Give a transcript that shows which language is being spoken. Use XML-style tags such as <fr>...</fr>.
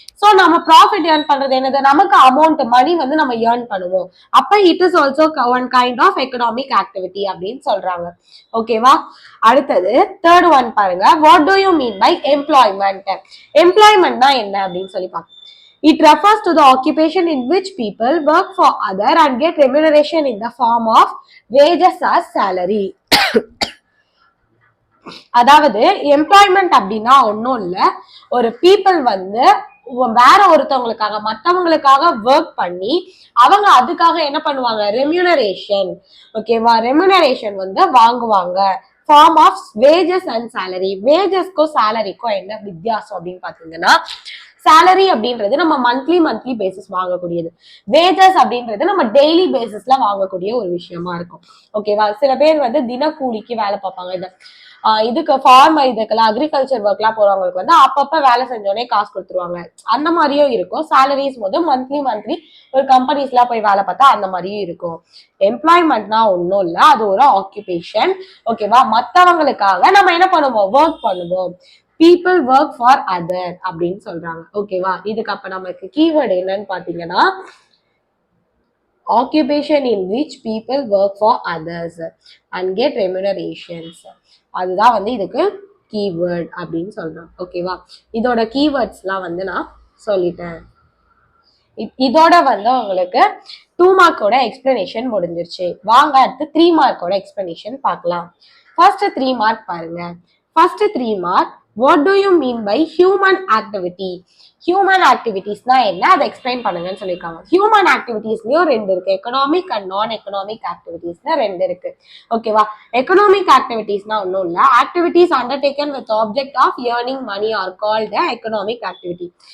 <ta>So நம்ம profit earn பண்றது என்னது, நமக்கு அமௌண்ட் மணி வந்து நம்ம ஏர்ன் பண்ணுவோம்.</ta> <en>அப்ப it is also one kind of economic activity</en> <ta>அப்படின்னு சொல்றாங்க. ஓகேவா?</ta> <en>அடுத்தது third one பாருங்க, what do you mean by employment?</en> <ta>எம்ப்ளாய்மெண்ட்னா என்ன அப்படின்னு சொல்லி பாருங்க.</ta> <en>It refers to the occupation in which people work for other and get remuneration in the form of wages or salary.</en> <ta>அதாவது எம்ப்ளாய்மெண்ட் அப்படின்னா ஒன்னும் இல்ல, ஒரு பீப்புள் வந்து வேற ஒருத்தவங்களுக்காக மத்தவங்களுக்காக ஒர்க் பண்ணி அவங்க அதுக்காக என்ன பண்ணுவாங்க, ரெம்யூனரேஷன். ஓகேவா?</ta> <en>Remuneration வந்து வாங்குவாங்க, form of wages and salary.</en> <ta>வேஜஸ்க்கும் சேலரிக்கும் என்ன வித்தியாசம் அப்படின்னு பாத்தீங்கன்னா, சேலரி அப்படின்றது நம்ம மந்த்லி பேசிஸ் வாங்கக்கூடியது, வேஜஸ் அப்படின்றது நம்ம டெய்லி பேசிஸ்ல வாங்கக்கூடிய ஒரு விஷயமா இருக்கும். ஓகேவா? சில பேர் வந்து தினக்கூலிக்கு வேலை பார்ப்பாங்க. இதுக்கு ஃபார்மர், இதுக்கெல்லாம் அக்ரிகல்ச்சர் ஒர்க்லாம் போறவங்களுக்கு வந்து அப்பப்ப வேலை செஞ்சோடனே காசு கொடுத்துருவாங்க. அந்த மாதிரியும் இருக்கும். சேலரிஸ் போது மந்த்லி ஒரு கம்பெனிஸ்லாம் போய் வேலை பார்த்தா அந்த மாதிரியும் இருக்கும். எம்ப்ளாய்மெண்ட்னா ஒன்றும் இல்லை, அது ஒரு ஆக்குபேஷன். ஓகேவா? மற்றவங்களுக்காக நம்ம என்ன பண்ணுவோம், ஒர்க் பண்ணுவோம்.</ta> <en>people work for other</en> <ta>அப்படின்னு சொல்றாங்க. ஓகேவா? இதுக்கு அப்ப நமக்கு கீவேர்டு என்னன்னு பாத்தீங்கன்னா,</ta> <en>occupation in which people work for others and get remunerations.</en> <ta>அதுதான் வந்து இதுக்கு கீவேர்ட் அப்படின்னு சொல்றோம். ஓகேவா? இதோட கீவேர்ட்ஸ்லாம் வந்து நான் சொல்லிட்டேன். இதோட வந்து உங்களுக்கு 2 மார்க்கோட எக்ஸ்பிளனேஷன் முடிஞ்சிருச்சு. வாங்க அடுத்து 3 மார்க்கோட எக்ஸ்பிளனேஷன் பார்க்கலாம். ஃபர்ஸ்ட் 3 மார்க் பாருங்க. First 3 mark,</ta> <en>what do you mean by human activity?</en> <ta>Human ஆக்டிவிட்டிஸ்னா என்ன, அதை எக்ஸ்பிளைன் பண்ணுங்கன்னு சொல்லியிருக்காங்க. ஹியூமன் ஆக்டிவிட்டிஸ்லயும் 2 இருக்கு, எக்கனாமிக் அண்ட் நான் எக்கனாமிக் ஆக்டிவிட்டிஸ்னு 2 இருக்கு. ஓகேவா?</ta> <en>economic ஆக்டிவிட்டிஸ்னா</en> <ta>ஒன்றும் இல்லை,</ta> <en>Activities undertaken with object of earning money are called economic activity.</en>